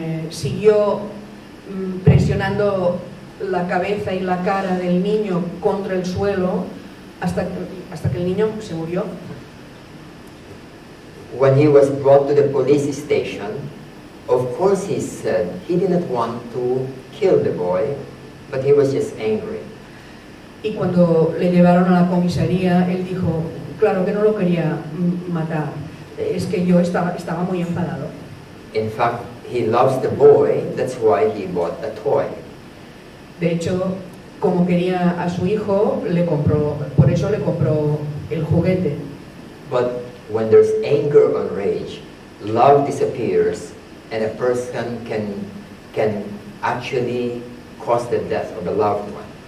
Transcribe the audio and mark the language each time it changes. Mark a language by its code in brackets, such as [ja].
[es] Siguió presionando la cabeza y la cara del niño contra el suelo hasta que el niño se murió. [en] When he was brought to the police station, of course he said he didn't want to kill the boy, but he was just angry. [es] Y cuando le llevaron a la comisaría, él dijo, claro que no lo quería matar, es que yo estaba muy enfadado. [en] In fact, he loves the boy, that's why he bought a toy. [es] De hecho, como quería a su hijo, por eso le compró el juguete. [en] But when there's anger or rage, love disappears, and a person can actually cause the death of the loved one.